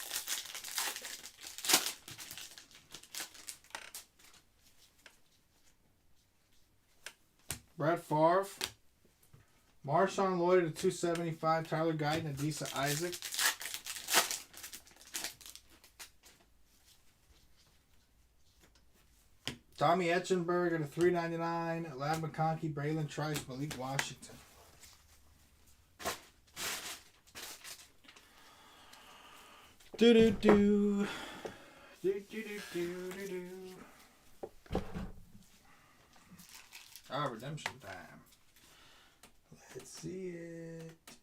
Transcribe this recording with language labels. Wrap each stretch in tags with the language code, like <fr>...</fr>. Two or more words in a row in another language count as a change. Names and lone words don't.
<en>Brett Favre. Marshawn Lloyd at 275. Tyler Guyton, Adisa Isaac. Tommy Etchenberg at a 399. Lad McConkey, Braylon Trice, Malik Washington. Do. Redemption time. Let's see it.</en>